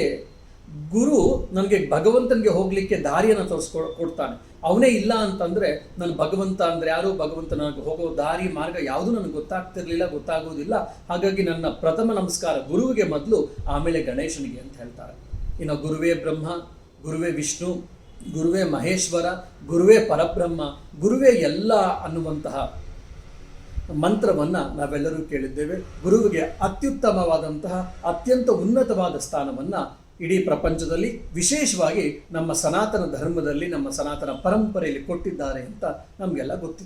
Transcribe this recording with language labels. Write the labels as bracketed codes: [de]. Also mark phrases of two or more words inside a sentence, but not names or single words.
[kn] ಗುರು ನನಗೆ ಭಗವಂತನಿಗೆ ಹೋಗಲಿಕ್ಕೆ ದಾರಿಯನ್ನು ಕೊಡ್ತಾನೆ. ಅವನೇ ಇಲ್ಲ ಅಂತಂದರೆ ನನ್ನ ಭಗವಂತ ಅಂದರೆ ಯಾರು, ಭಗವಂತ ನನಗೆ ಹೋಗೋ ದಾರಿ ಮಾರ್ಗ ಯಾವುದೂ ನನಗೆ ಗೊತ್ತಾಗೋದಿಲ್ಲ. ಹಾಗಾಗಿ ನನ್ನ ಪ್ರಥಮ ನಮಸ್ಕಾರ ಗುರುವಿಗೆ ಮೊದಲು, ಆಮೇಲೆ ಗಣೇಶನಿಗೆ ಅಂತ ಹೇಳ್ತಾರೆ. ಇನ್ನು ಗುರುವೇ ಬ್ರಹ್ಮ, ಗುರುವೇ ವಿಷ್ಣು, ಗುರುವೇ ಮಹೇಶ್ವರ, ಗುರುವೇ ಪರಬ್ರಹ್ಮ, ಗುರುವೇ ಎಲ್ಲ ಅನ್ನುವಂತಹ ಮಂತ್ರವನ್ನು ನಾವೆಲ್ಲರೂ ಕೇಳಿದ್ದೇವೆ. ಗುರುವಿಗೆ ಅತ್ಯುತ್ತಮವಾದಂತಹ ಅತ್ಯಂತ ಉನ್ನತವಾದ ಸ್ಥಾನವನ್ನು ಇಡೀ ಪ್ರಪಂಚದಲ್ಲಿ, ವಿಶೇಷವಾಗಿ ನಮ್ಮ ಸನಾತನ ಧರ್ಮದಲ್ಲಿ, ನಮ್ಮ ಸನಾತನ ಪರಂಪರೆಯಲ್ಲಿ ಕೊಟ್ಟಿದ್ದಾರೆ ಅಂತ ನಮಗೆಲ್ಲ ಗೊತ್ತಿದೆ.